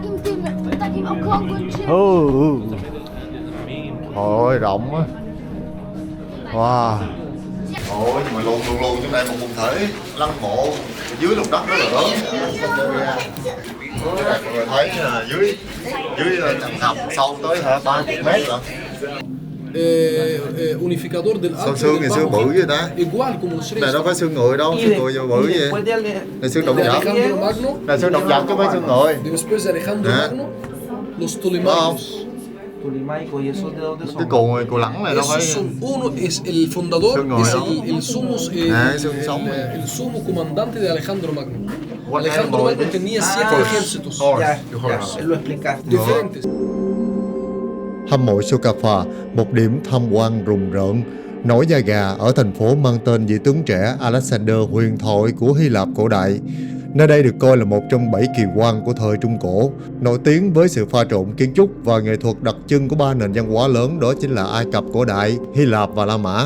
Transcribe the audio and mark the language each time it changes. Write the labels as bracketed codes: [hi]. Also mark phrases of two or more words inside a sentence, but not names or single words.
[vi] Ôi rộng quá. Wow. Ôi nhưng mà luôn trong đây một quần thể lăng mộ dưới lòng đất rất là lớn. Mọi người thấy là dưới tầng hầm sâu tới 30 mét rồi. [es] Unificador del [vi] Sao xương ngày xưa bự vậy ta? [es] igual como los [vi] Này đâu phải xương người đâu, xương người giờ bự vậy. Này xương động vật. [es] Alejandro Magno. [vi] Này xương động vật chứ không phải xương người. [es] Después de Alejandro Magno, los Ptolemaios. [vi] Cái cù lẳng này đâu phải. [es] Uno es el fundador, es el sumo, [vi] xương sống [es] el sumo comandante de Alejandro Magno. Alejandro Magno tenía 7 ejércitos diferentes. [vi] Hầm mộ Sukhafa, một điểm tham quan rùng rợn, nổi da gà ở thành phố mang tên vị tướng trẻ Alexander huyền thoại của Hy Lạp cổ đại. Nơi đây được coi là một trong 7 kỳ quan của thời Trung Cổ, nổi tiếng với sự pha trộn kiến trúc và nghệ thuật đặc trưng của 3 nền văn hóa lớn, đó chính là Ai Cập cổ đại, Hy Lạp và La Mã.